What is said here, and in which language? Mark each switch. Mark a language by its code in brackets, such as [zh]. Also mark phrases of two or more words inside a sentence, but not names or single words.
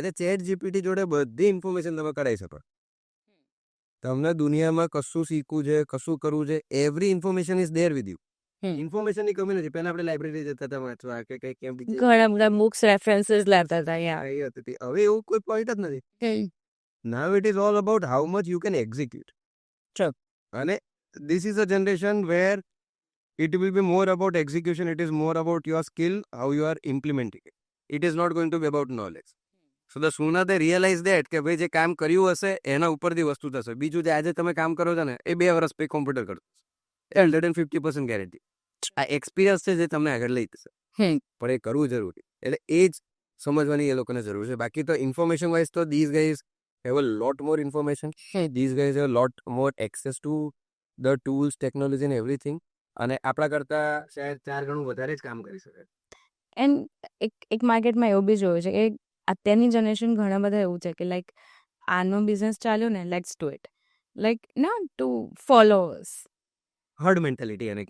[gu] આજે ચેટ જીપીટી જોડે બધી ઇન્ફોર્મેશન તમે કઢાઈ શકો. તમને દુનિયામાં કશું શીખવું છે, કશું કરવું છે, [en] every information is there with you. [gu] ઇન્ફોર્મેશનની કમી નથી. પહેલા આપણે લાઇબ્રેરી જતા હતા વાંચવા કે કઈ કેમ ઘણા બધા [en] books references [gu] લેતા હતા યાર. હવે એવું કોઈ પોઈન્ટ જ નથી. [en] now it is all about how much you can execute. True. અને this is a generation where it will be more about execution, it is more about your skill, how you are implementing it. It is not going to be about knowledge. [gu] So the sooner they realize that કે ભાઈ જે કામ કર્યું હશે એના ઉપરથી વસ્તુ થશે. બીજું જે આજે તમે કામ કરો છો ને એ 2 વર્ષ પછી કોમ્પ્યુટર કરતો હશે. 150% ગેરંટી. આ એક્સપિરિયન્સ છે જે તમને આગળ લઈ જશે. પણ એ કરવું જરૂરી. એટલે એ જ સમજવાની એ લોકોને જરૂર છે. બાકી તો ઇન્ફોર્મેશન વાઇઝ તો [en] these guys have a lot more information. [gu] These guys have a lot more access to the tools, technology and everything. અને આપણા કરતા શાયદ 4 ગણું વધારે જ કામ કરી શકે. એન્ડ એક માર્કેટમાં એવું બી જોયું છે કે અત્યારની જનરેશન ઘણા બધા એવું છે કે લાઈક આનો બિઝનેસ ચાલ્યો ને, [en] let's do it, [gu] લાઈક ના ટુ ફોલોઅર્સ. [en] herd mentality [gu] એને